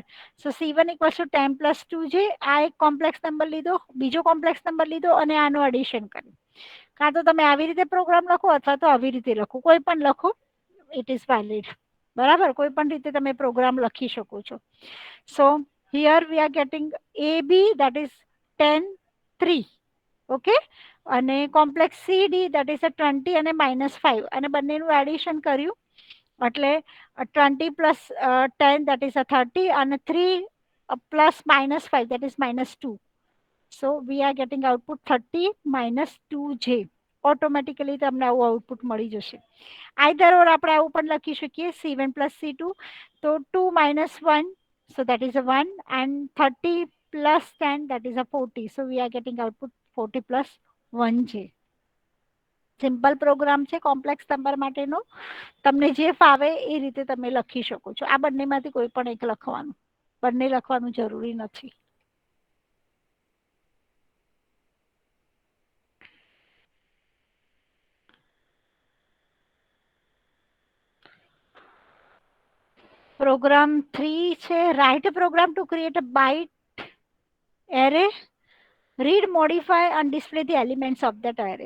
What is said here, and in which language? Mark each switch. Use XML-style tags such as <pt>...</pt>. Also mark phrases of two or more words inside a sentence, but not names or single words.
<en>so C1 equals to 10 plus 2</en> <gu>આ એક</gu> <en>complex number</en> <gu>લીધો, બીજો</gu> <en>complex number</en> <gu>લીધો અને આનું એડિશન કર્યું. કાં તો તમે આવી રીતે પ્રોગ્રામ લખો અથવા તો આવી રીતે લખો, કોઈ પણ લખો,</gu> <en>it is valid,</en> <gu>બરાબર. કોઈ પણ રીતે તમે પ્રોગ્રામ લખી શકો છો.</gu> <en>so here we are getting AB, that is 10, 3.</en> <gu>ઓકે, અને</gu> <en>complex CD, that is a 20</en> <gu>અને -5, અને બંનેનું એડિશન કર્યું એટલે</gu> <en>20 plus 10, that is a 30,</en> <gu>અને</gu> <en>3 plus -5, that is -2. So we are getting output 30 minus 2j.</en> <gu>ઓટોમેટિકલી તમને આવું આઉટપુટ મળી જશે.</gu> <en>either or</en> <gu>આપણે આવું પણ લખી શકીએ,</gu> <en>C1 plus C2,</en> <gu>તો</gu> <en>2 minus 1, so that is a 1, and 30 plus 10, that is a 40. So we are getting output 40 plus 1j. simple program</en> <gu>છે કોમ્પ્લેક્સ નંબર માટેનો. તમને જે ફાવે એ રીતે તમે લખી શકો છો. આ બંનેમાંથી કોઈ પણ એક લખવાનું, બંને લખવાનું જરૂરી નથી. પ્રોગ્રામ 3 છે,</gu> <en>write program to create a byte array, read, modify અને display the elements of that array.</en>